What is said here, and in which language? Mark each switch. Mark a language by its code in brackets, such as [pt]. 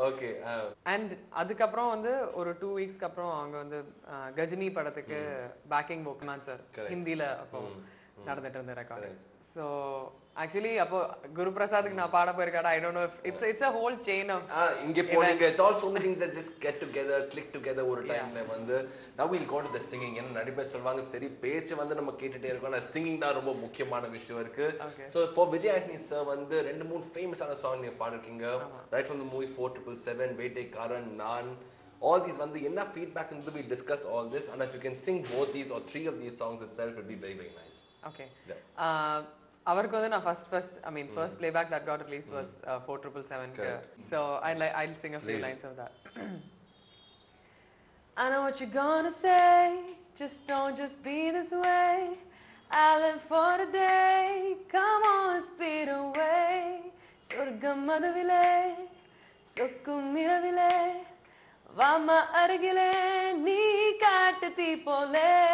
[ta] Okay. And அதுக்கப்புறம் வந்து ஒரு 2 வீக்ஸ்க்கு அப்புறம் அவங்க வந்து கஜினி படத்துக்கு பேக்கிங் வோக்கல் சார் ஹிந்தில அப்போ நடந்துட்டு இருந்த ரெக்கார்டிங். ஸோ ஆக்சுவலி அப்போ குரு பிரசாத்துக்கு நான் பாட போயிருக்காடா, [en] I don't know if it's a whole chain of [ta] இங்க போனீங்க. [en] It's all so many things that just get together, click together [ta] ஒரு டைம்ல வந்து. [en] Now we'll go to the singing. [ta] என்ன நிறைய பேர் சொல்வாங்க, சரி பேச்சு வந்து நம்ம கேட்டுட்டே இருக்கோம், ஆனா சிங்கிங் தான் ரொம்ப முக்கியமான விஷயம் இருக்கு. So for Vijay Antony sir வந்து 2-3 ஃபேமஸான சாங் நீங்க பாடிருக்கீங்க. [en] Right from the movie 4777, Vettaikaaran, நான், all these வந்து என்ன feedback இருந்து we discuss all this, and if you can sing both these or 3 of these songs itself would be very very nice. Okay. [ta] அவருக்கு வந்து நான் [en] first playback that got released was 4777. So I'll sing a few lines of that. I know what you're gonna say, don't just be this way. I live for the day, come on speed away. [ta] சொர்க்கம் மதுவிலே சொக்கும் இரவிலே வாமா அருகிலே நீ காட்டு தீ போலே.